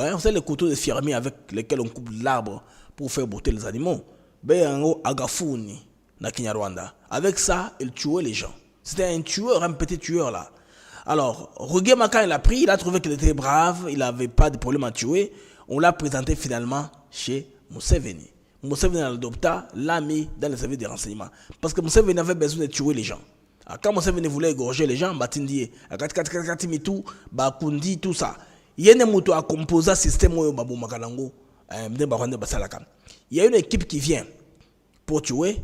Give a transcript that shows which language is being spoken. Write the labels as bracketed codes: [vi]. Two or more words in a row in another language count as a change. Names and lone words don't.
[fr] Vous savez, le couteau de fermier avec lequel on coupe l'arbre pour faire brouter les animaux. [rw] Agafuni. Rwanda. [fr] Avec ça, il tuait les gens. C'était un tueur, un petit tueur là. Alors, Rwigema, quand il a pris, il a trouvé qu'il était brave, il n'avait pas de problème à tuer. On l'a présenté finalement chez Museveni. Museveni l'adopta, l'a mis dans les services de renseignement. Parce que Museveni avait besoin de tuer les gens. Alors, quand Museveni voulait égorger les gens, Batindi, Bakundi, tout ça. Il y a un composé système il y a une équipe qui vient pour tuer.